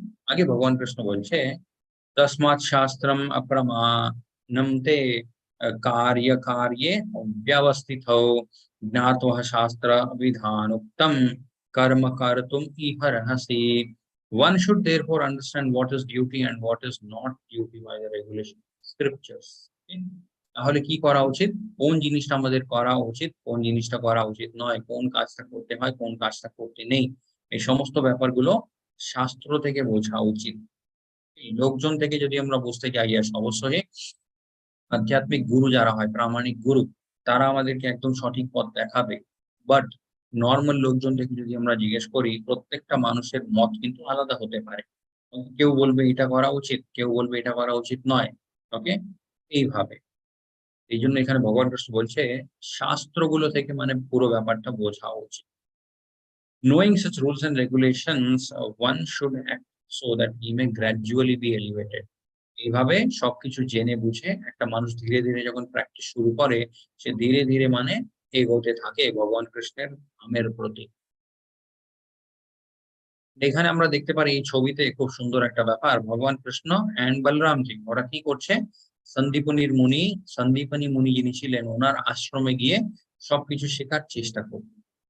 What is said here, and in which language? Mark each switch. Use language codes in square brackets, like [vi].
[bn] আগে ভগবান কৃষ্ণ বলছে, [sa] তস্মাৎ শাস্ত্রম অপ্রমাণম তে কার্য কার্যে ব্যবস্থিতৌ জ্ঞাত্বা শাস্ত্র বিধানোক্তম কর্ম কর্তুম ইহরহসি। [en] One should therefore understand what is duty and what is not duty by the regulation of scriptures. Okay? [bn] তাহলে কি করা উচিত, কোন জিনিসটা আমাদের করা উচিত, কোন জিনিসটা করা উচিত নয়, কোন কাজটা করতে হয়, কোন কাজটা করতে নেই, এই সমস্ত ব্যাপারগুলো শাস্ত্র থেকে বোঝা উচিত। এই লোকজন থেকে যদি আমরা বুঝতে যাই, অবশ্যই আধ্যাত্মিক গুরু যারা হয়, প্রামাণিক গুরু, তারা আমাদেরকে একদম সঠিক পথ দেখাবে। বাট নর্মাল লোকজন থেকে যদি আমরা জিজ্ঞেস করি, প্রত্যেকটা মানুষের মত কিন্তু আলাদা হতে পারে, কেউ বলবে এটা করা উচিত, কেউ বলবে এটা করা উচিত নয়, ওকে, এইভাবে। এই জন্য এখানে ভগবান কৃষ্ণ বলছে শাস্ত্রগুলো থেকে মানে পুরো ব্যাপারটা বোঝা উচিত। [en] Knowing such rules and regulations, one should act so that he may gradually be elevated. [bn] এইভাবে সবকিছু জেনে বুঝে একটা মানুষ ধীরে ধীরে যখন প্র্যাকটিস শুরু করে, সে ধীরে ধীরে মানে এগোতে থাকে ভগবান কৃষ্ণের ধামের প্রতি। এখানে আমরা দেখতে পারি এই ছবিতে খুব সুন্দর একটা ব্যাপার, ভগবান কৃষ্ণ এন্ড বলরামজি ওরা কি করছে, সন্দীপনী মুনি যিনি ছিলেন ওনার আশ্রমে গিয়ে সবকিছু শেখার চেষ্টা করছেন।